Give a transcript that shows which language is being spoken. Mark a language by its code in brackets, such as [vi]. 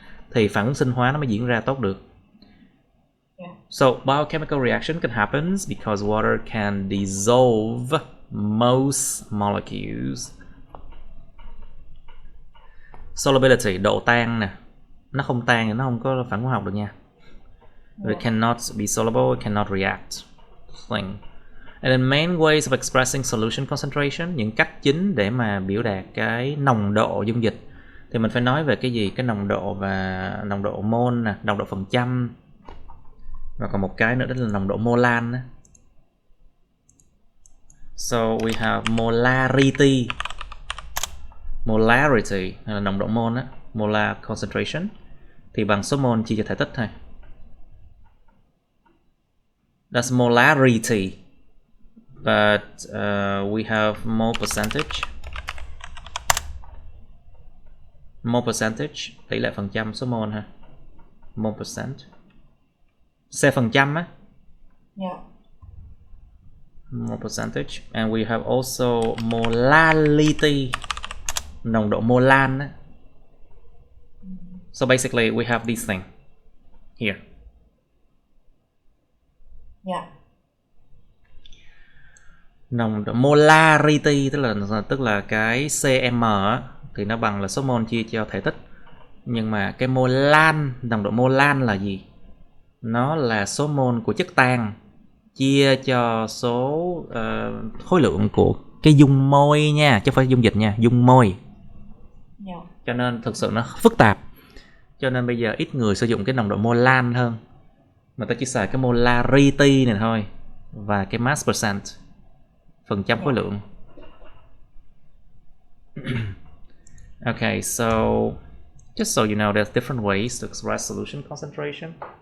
[vi] Thì phản ứng sinh hóa nó mới diễn ra tốt được. [en] So biochemical reaction can happen because water can dissolve most molecules. [vi] Solubility, độ tan nè. Nó không tan thì nó không có phản hóa học được nha. [en] It cannot be soluble, it cannot react. Thing. And then main ways of expressing solution concentration, [vi] những cách chính để mà biểu đạt cái nồng độ dung dịch. Thì mình phải nói về cái gì? Cái nồng độ và nồng độ mol nè, nồng độ phần trăm. Và còn một cái nữa đó là nồng độ molan. [en] So we have molarity. [vi] Molarity là nồng độ mol á, molar concentration thì bằng số mol chia cho thể tích thôi. [en] That's molarity. But we have mole percentage. [vi] Mole percentage tỷ lệ phần trăm số mol ha. Mole percent. C phần trăm á. [en] Yeah. Mole percentage. And we have also molality. [vi] Nồng độ molan á. [en] So basically we have this thing here. Yeah. [vi] Nồng độ molarity tức là cái cm á, thì nó bằng là số mol chia cho thể tích. Nhưng mà cái molan, nồng độ molan là gì? Nó là số mol của chất tan chia cho số khối lượng của cái dung môi nha, chứ không phải dung dịch nha, dung môi. [en] Yeah. [vi] Cho nên thực sự nó phức tạp. Cho nên bây giờ ít người sử dụng cái nồng độ molan hơn. Mà ta chỉ xài cái molarity này thôi. Và cái mass percent, phần trăm khối lượng. [en] Okay, so just so you know, there's different ways to express solution concentration.